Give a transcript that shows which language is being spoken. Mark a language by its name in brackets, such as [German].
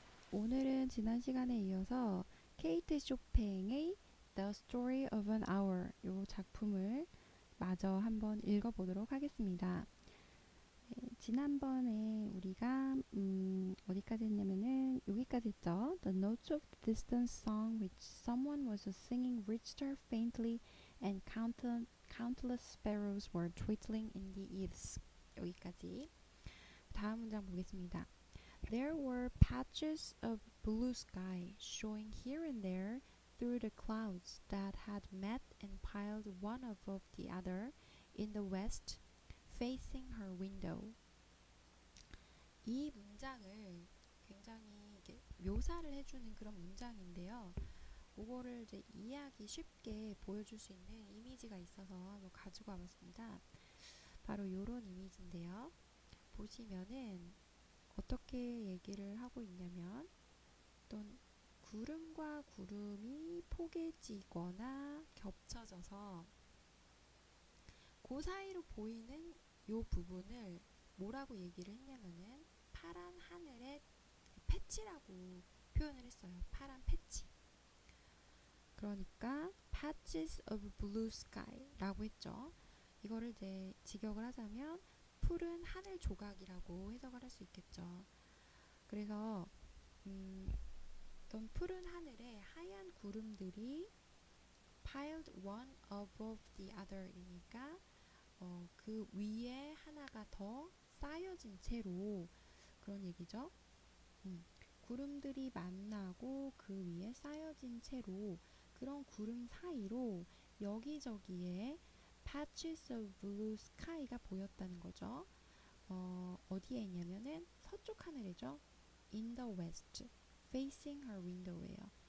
[Korean] 오늘은 지난 시간에 이어서 케이트 쇼팽의 The Story of an Hour 이 작품을 마저 한번 읽어보도록 하겠습니다. 지난번에 우리가 어디까지 했냐면은 여기까지 했죠. [English] The notes of the distant song which someone was singing reached her faintly and countless sparrows were twittering in the eaves. [Korean] 여기까지. 다음 문장 보겠습니다. [English] There were patches of blue sky showing here and there through the clouds that had met and piled one above the other in the west, facing her window. [Korean] 이 문장을 굉장히 이렇게 묘사를 해주는 그런 문장인데요. 그거를 이제 이해하기 쉽게 보여줄 수 있는 이미지가 있어서 한번 가지고 와봤습니다. 바로 이런 이미지인데요. 보시면은 어떻게 얘기를 하고 있냐면 어떤 구름과 구름이 포개지거나 겹쳐져서 그 사이로 보이는 요 부분을 뭐라고 얘기를 했냐면은 파란 하늘의 패치라고 표현을 했어요. 파란 패치. 그러니까 [English] patches of blue sky [Korean] 라고 했죠. 이거를 이제 직역을 하자면 푸른 하늘 조각이라고 해석을 할 수 있겠죠. 그래서 어떤 푸른 하늘에 하얀 구름들이 [English] piled one above the other [Korean] 이니까 그 위에 하나가 더 쌓여진 채로 그런 얘기죠. 구름들이 만나고 그 위에 쌓여진 채로 그런 구름 사이로 여기저기에 [English] patches of blue sky [Korean] 가 보였다는 거죠. 어디에 있냐면은 서쪽 하늘이죠. [English] In the west, facing her window예요.